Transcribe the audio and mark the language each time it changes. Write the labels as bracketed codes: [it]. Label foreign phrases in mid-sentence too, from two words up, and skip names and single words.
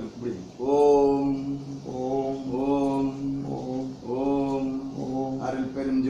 [ta] இப்படி ஓம் ओम ஓம் ओम ஓம் ओम அருள்